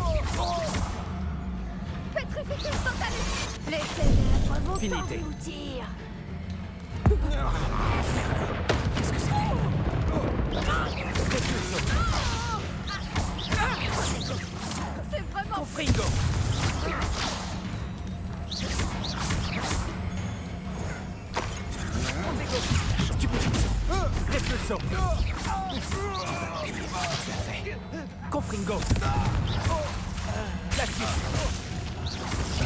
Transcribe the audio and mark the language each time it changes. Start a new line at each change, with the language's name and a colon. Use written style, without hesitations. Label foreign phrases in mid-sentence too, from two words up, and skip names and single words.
French: Petrificus totalis. Les ténèbres vont Finité. t'engloutir. Qu'est-ce que c'était? Repulso. C'est vraiment... Confringo. Repulso. Confringo. Glacius.